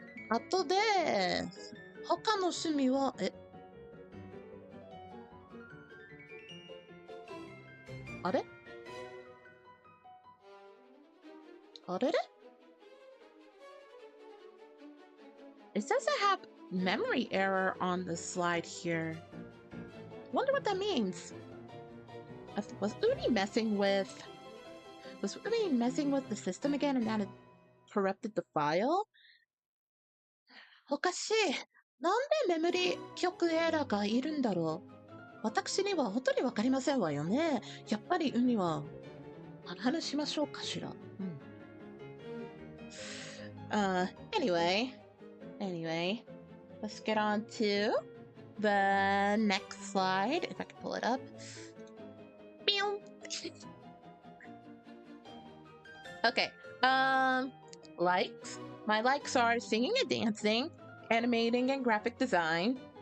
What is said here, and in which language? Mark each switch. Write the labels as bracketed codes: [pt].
[ja] あとで他の趣味はあれ [en] It says I have memory error on the slide here. Wonder what that means. Was Uni messing with the system again and that it corrupted the file? [ja] おかしい。なんでメモリ記憶エラーがいるんだろう。私には本当にわかりませんわよね。やっぱりウニは話しましょうかしら。 [en] Anyway, let's get on to the next slide. If I can pull it up. Okay. Likes. My likes are singing and dancing, animating and graphic design.